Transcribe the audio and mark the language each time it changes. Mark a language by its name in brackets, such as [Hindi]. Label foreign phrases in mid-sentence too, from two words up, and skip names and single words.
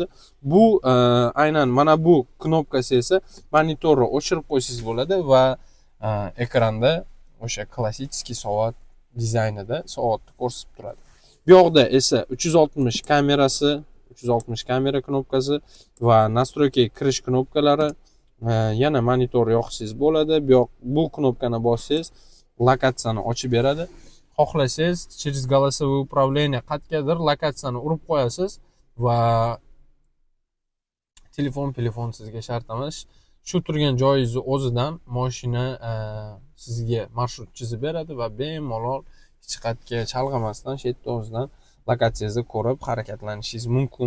[Uzbek] Bu aynan mana bu knopkasi esa monitorni o'chirib qo'ysangiz bo'ladi va ekranda o'sha klassik soat dizaynida soatni ko'rsatib turadi. Bu yoqda esa 360 kamerasi, 360 kamera knopkasi va настройкаga kirish knopkalari, yana monitor yoqsangiz bo'ladi. Bu knopkani bossangiz lokatsiyani ochib beradi. Xohlasangiz [Russian] через голосовое управление [Uzbek] qayergadir lokatsiyani urib qo'yasiz va telefon sizga shart emas. Shu turgan joyingizni o'zidan mashina sizga marshrut chizib beradi va bemalol hech qayerga chalg'imasdan shu yerda o'zidan lokatsiyangizni ko'rib harakatlanishingiz mumkin.